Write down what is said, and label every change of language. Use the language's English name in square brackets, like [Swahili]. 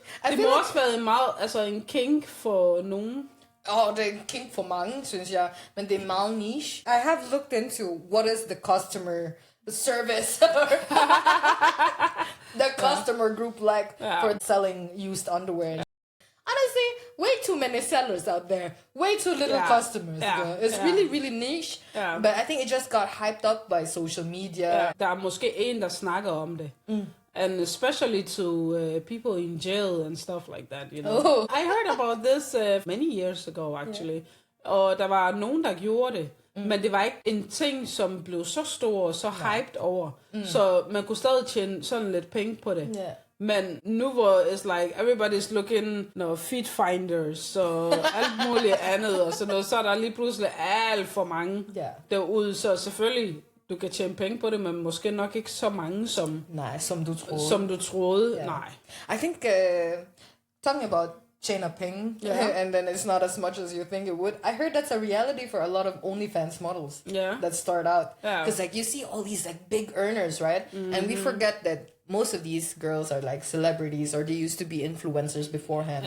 [Danish] Det må også være meget, altså en kink for nogen. Det er en kink for mange, synes jeg. Men det er meget niche. [English] I have looked into what is the customer service the customer group like for selling used underwear. Honestly, way too many sellers out there. Way too little customers. It's really, really niche. But I think it just got hyped up by social media. [Danish] Der er måske en, der snakker om det. [English] And especially to people in jail and stuff like that, you know. I heard about this many years ago, actually. [Danish] Og der var nogen, der gjorde det. Men det var ikke en ting, som blev så stor og så hyped over. Så man kunne stadig tjene sådan lidt penge på det. Men nu hvor [English] it's like everybody's looking, feet finders [Danish] og alt muligt andet og sådan noget, så er der lige pludselig alt for mange derude. Så selvfølgelig, du kan tjene penge på det, men måske nok ikke så mange som du troede. Nej. [English] I think talking about [Danish] tjener penge, [English] and then it's not as much as you think it would. I heard that's a reality for a lot of OnlyFans models that start out. Because like you see all these like big earners, right? And we forget that most of these girls are like celebrities, or they used to be influencers beforehand.